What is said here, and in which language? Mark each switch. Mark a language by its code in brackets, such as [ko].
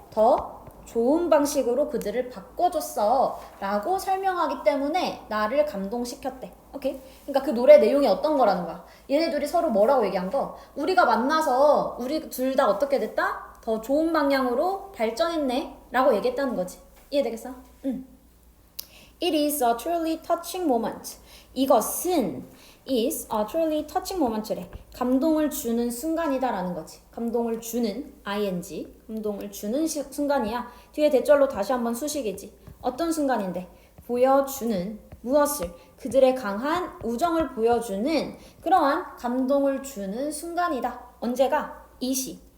[ko] 더 좋은 방식으로 그들을 바꿔줬어 라고 설명하기 때문에 나를 감동시켰대. 오케이? 그러니까 그 노래 내용이 어떤 거라는 거야. 얘네 둘이 서로 뭐라고 얘기한 거? 우리가 만나서 우리 둘 다 어떻게 됐다? 더 좋은 방향으로 발전했네 라고 얘기했다는 거지. 이해되겠어? [en] It is a truly touching moment. [ko] 이것은 [en] is a truly touching moment래. [ko] 감동을 주는 순간이다라는 거지. 감동을 주는 ing. 감동을 주는 순간이야. 뒤에 대절로 다시 한번 수식이지. 어떤 순간인데? 보여주는 무엇을? 그들의 강한 우정을 보여주는 그러한 감동을 주는 순간이다. 언제가? 이시.